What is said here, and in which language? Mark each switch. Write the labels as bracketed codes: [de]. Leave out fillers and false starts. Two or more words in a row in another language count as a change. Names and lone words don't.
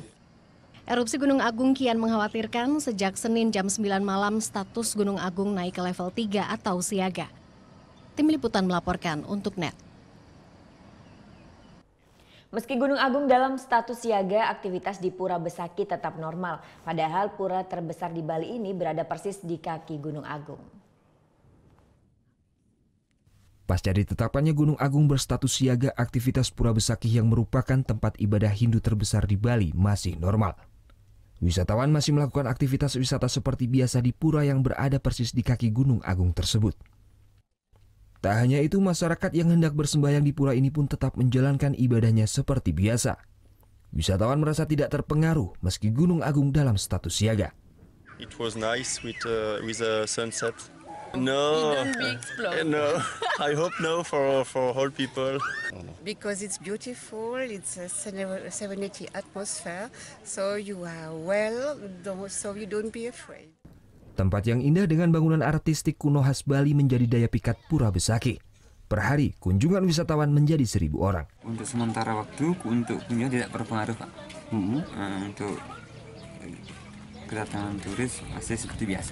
[id] Erupsi Gunung Agung kian mengkhawatirkan. Sejak Senin jam 9 malam status Gunung Agung naik ke level 3 atau siaga. Tim Liputan melaporkan untuk NET. Meski Gunung Agung dalam status siaga, aktivitas di Pura Besaki tetap normal. Padahal pura terbesar di Bali ini berada persis di kaki Gunung Agung. Pasca ditetapkannya Gunung Agung berstatus siaga, aktivitas Pura Besaki yang merupakan tempat ibadah Hindu terbesar di Bali masih normal. Wisatawan masih melakukan aktivitas wisata seperti biasa di pura yang berada persis di kaki Gunung Agung tersebut. Tak hanya itu, masyarakat yang hendak bersembahyang di pura ini pun tetap menjalankan ibadahnya seperti biasa. Wisatawan merasa tidak terpengaruh meski Gunung Agung dalam status siaga. [en] It was nice with the sunset. No, no. I hope no for all people. Because it's beautiful, it's a serenity atmosphere, so you are well, so you don't be afraid. [id] Tempat yang indah dengan bangunan artistik kuno khas Bali menjadi daya pikat Pura Besaki. Per hari, kunjungan wisatawan menjadi 1.000 orang. Untuk sementara waktu, untuk kunjungan tidak berpengaruh, Pak. Untuk kedatangan turis masih seperti biasa.